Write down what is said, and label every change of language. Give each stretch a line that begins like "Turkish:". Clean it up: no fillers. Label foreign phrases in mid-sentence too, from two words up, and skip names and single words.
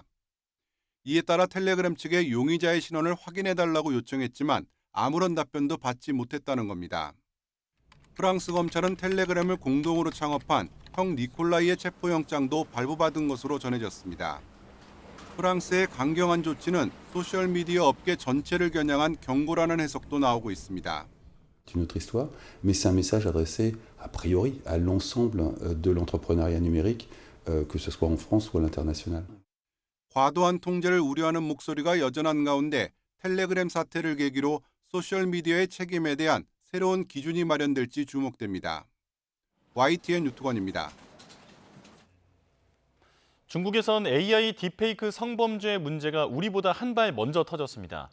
Korean: 이에 따라 텔레그램 측에 용의자의 신원을 확인해달라고 요청했지만 아무런 답변도 받지 못했다는 겁니다. 프랑스 검찰은 텔레그램을 공동으로 창업한 형 니콜라이의 체포영장도 발부받은 것으로 전해졌습니다. 프랑스의 강경한 조치는 소셜미디어 업계 전체를 겨냥한 경고라는 해석도 나오고 있습니다.
French: C'est une autre histoire, mais c'est un message adressé a priori à l'ensemble de l'entrepreneuriat numérique, que ce soit en France ou à l'international.
Korean: 과도한 통제를 우려하는 목소리가 여전한 가운데 텔레그램 사태를 계기로 소셜미디어의 책임에 대한 새로운 기준이 마련될지 주목됩니다. YTN 유투건입니다. 중국에선 AI 딥페이크 성범죄 문제가 우리보다 한 발 먼저 터졌습니다.